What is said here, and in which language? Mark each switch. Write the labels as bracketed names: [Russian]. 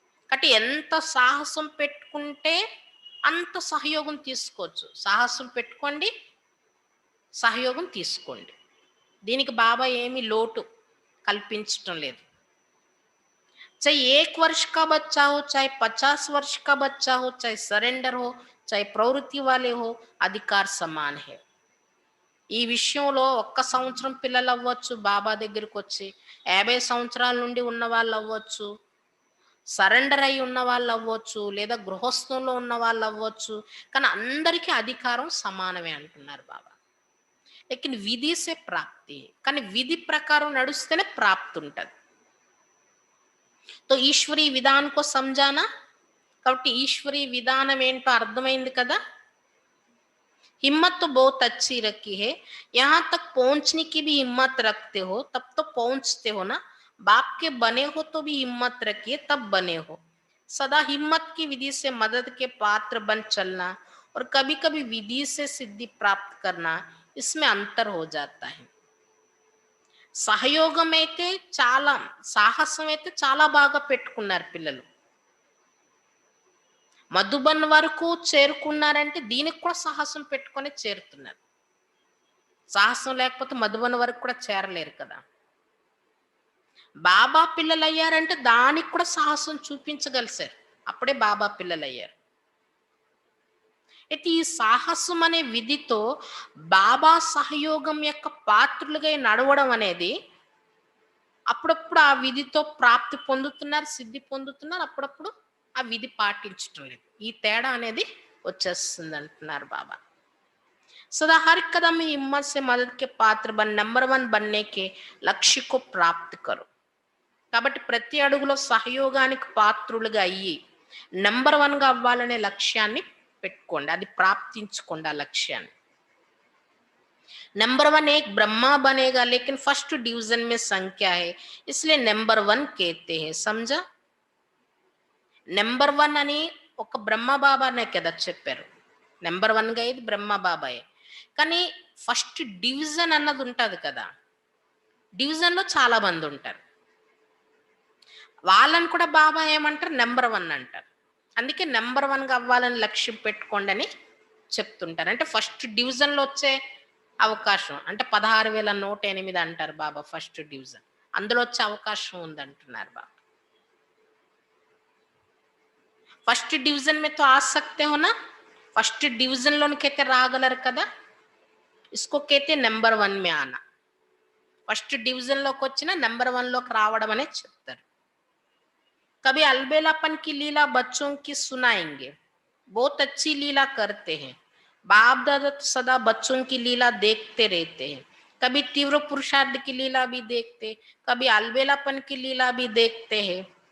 [Telugu] కాబట్టి ఎంత సాహసం పెట్టుకుంటే అంత సహయోగం తీసుకోవచ్చు. సాహసం పెట్టుకోండి, సహయోగం తీసుకోండి. దీనికి బాబా ఏమీ లోటు కల్పించటం లేదు. [Hindi] चाहे 1 वर्ष का बच्चा हो, चाहे 50 वर्ष का बच्चा हो, चाहे सरेंडर हो, चाहे प्रवृत्ति वाले हो, अधिकार समान है. [Telugu] ఈ విషయంలో 1 సంవత్సరం పిల్లలు అవ్వచ్చు, బాబా దగ్గరికి వచ్చి 50 సంవత్సరాల నుండి ఉన్న వాళ్ళు అవ్వచ్చు, సరెండర్ అయి ఉన్న వాళ్ళు అవ్వచ్చు, లేదా గృహస్థంలో ఉన్న వాళ్ళు అవ్వచ్చు, కానీ అందరికీ అధికారం సమానమే అంటున్నారు బాబా. [Hindi] लेकिन विधि से प्राप्ति, [Telugu] కానీ విధి ప్రకారం నడుస్తేనే ప్రాప్తి ఉంటుంది. [Hindi] तो ఈశ్వరీ విధాన్ को समझाना, [Telugu] కాబట్టి ఈశ్వరీ విధానం ఏంటో అర్థమైంది కదా. [Hindi] हिम्मत तो बहुत अच्छी रखी है, यहाँ तक पहुंचने की भी हिम्मत रखते हो तब तो पहुंचते हो ना. बाप के बने हो तो भी हिम्मत रखिए तब बने हो. सदा हिम्मत की विधि से मदद के पात्र बन चलना और कभी कभी विधि से सिद्धि प्राप्त करना, इसमें अंतर हो जाता है. [Telugu] సహయోగం అయితే చాలా, సాహసం అయితే చాలా బాగా పెట్టుకున్నారు పిల్లలు. మధుబన్ వరకు చేరుకున్నారంటే దీనికి కూడా సాహసం పెట్టుకొని చేరుతున్నారు. సాహసం లేకపోతే మధుబన్ వరకు కూడా చేరలేరు కదా. బాబా పిల్లలు అయ్యారంటే దానికి కూడా సాహసం చూపించగలిసారు, అప్పుడే బాబా పిల్లలు అయ్యారు. అయితే ఈ సాహసం అనే విధితో బాబా సహయోగం యొక్క పాత్రులుగా నడవడం అనేది అప్పుడప్పుడు ఆ విధితో ప్రాప్తి పొందుతున్నారు, సిద్ధి పొందుతున్నారు, అప్పుడప్పుడు ఆ విధి పాటించటం లేదు. ఈ తేడా అనేది వచ్చేస్తుంది అంటున్నారు బాబా. [Hindi] सदा हर कदम में हिम्मत से मदद के पात्र बन नंबर 1 बनने के लक्ष्य को प्राप्त करो. [Telugu] కాబట్టి ప్రతి అడుగులో సహయోగానికి పాత్రులుగా అయ్యి నంబర్ 1గా అవ్వాలనే లక్ష్యాన్ని పెట్టుకోండి. అది ప్రాప్తించుకోండి ఆ లక్ష్యాన్ని. [Hindi] नंबर 1 एक ब्रह्मा बनेगा लेकिन फर्स्ट डिवीजन में संख्या है इसलिए नंबर 1 कहते हैं. समझा? [Telugu] నెంబర్ 1 అని ఒక బ్రహ్మ బాబానే కదా చెప్పారు. నెంబర్ 1గా ఇది బ్రహ్మ బాబాయే. కానీ ఫస్ట్ డివిజన్ అన్నది ఉంటది కదా. డివిజన్‌లో చాలా మంది ఉంటారు. వాళ్ళని కూడా బాబా ఏమంటారు? నెంబర్ 1 అంటారు. అందుకే నెంబర్ 1గా అవ్వాలని లక్ష్యం పెట్టుకోండి అని చెప్తుంటారు. అంటే ఫస్ట్ డివిజన్‌లో వచ్చే అవకాశం అంటే 16,108 అంటారు బాబా ఫస్ట్ డివిజన్. అందులో వచ్చే అవకాశం ఉందంటున్నారు బాబా. [English] first division [Hindi] में तो आ सकते हो ना. [Telugu] ఫస్ట్ డివిజన్ లోనికైతే రాగలరు కదా. [Hindi] इसको कहते నెంబర్ 1 में आना. [Telugu] ఫస్ట్ డివిజన్ లోకి వచ్చిన నెంబర్ 1 లోకి రావడం అనే చెప్తారు. [Hindi] कभी अलबेलापन की लीला बच्चों की सुनाएंगे. बहुत अच्छी लीला करते हैं. बाप दादा तो सदा बच्चों की लीला देखते रहते हैं. कभी तीव्र पुरुषार्थ की लीला भी देखते, कभी अलबेलापन की लीला भी देखते हैं.